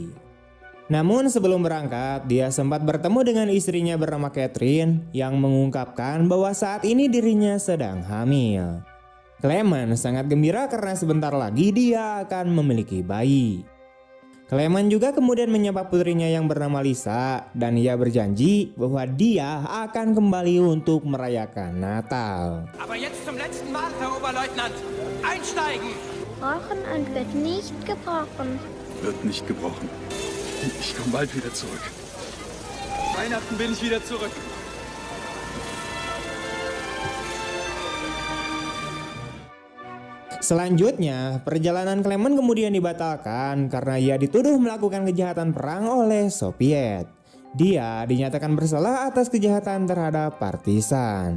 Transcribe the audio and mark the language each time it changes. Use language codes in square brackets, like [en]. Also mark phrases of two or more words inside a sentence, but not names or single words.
[id] Namun sebelum berangkat, dia sempat bertemu dengan istrinya bernama Catherine yang mengungkapkan bahwa saat ini dirinya sedang hamil. Clement sangat gembira karena sebentar lagi dia akan memiliki bayi. Clement juga kemudian menyapa putrinya yang bernama Lisa dan ia berjanji bahwa dia akan kembali untuk merayakan Natal. [de] Aber jetzt zum letzten Mal, Herr Oberleutnant. Einsteigen! Gebrochen und wird nicht gebrochen. Wird nicht gebrochen. Ich komme bald wieder zurück. Weihnachten bin ich wieder zurück. [id] Selanjutnya, perjalanan Clement kemudian dibatalkan karena ia dituduh melakukan kejahatan perang oleh Soviet. Dia dinyatakan bersalah atas kejahatan terhadap partisan.